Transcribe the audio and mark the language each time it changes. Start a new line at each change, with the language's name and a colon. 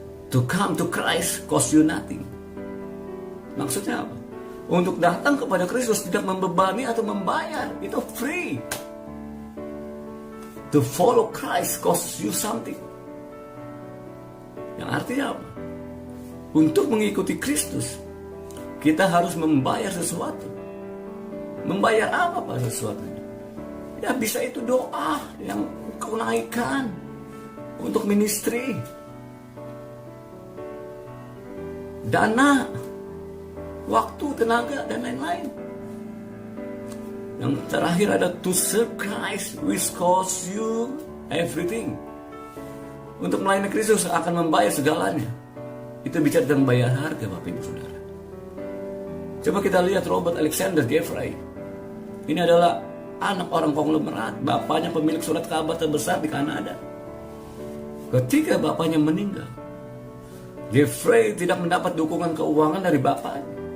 English: To come to Christ cost you nothing. Maksudnya apa?
Indonesian: Untuk datang kepada Kristus tidak membebani atau membayar. Itu free.
English: To follow Christ costs you something.
Indonesian: Yang artinya apa? Untuk mengikuti Kristus, kita harus membayar sesuatu. Membayar apa Pak sesuatu? Ya bisa itu doa yang kau naikkan untuk ministry. Dana, waktu, tenaga, dan lain-lain.
English: Yang terakhir ada to serve Christ which costs you everything.
Indonesian: Untuk melayani Kristus akan membayar segalanya. Itu bicara tentang bayar harga Bapak Ibu Saudara. Coba kita lihat Robert Alexander Jeffrey. Ini adalah anak orang konglomerat. Bapaknya pemilik surat kabar terbesar di Kanada. Ketika bapaknya meninggal, Jeffrey tidak mendapat dukungan keuangan dari bapaknya.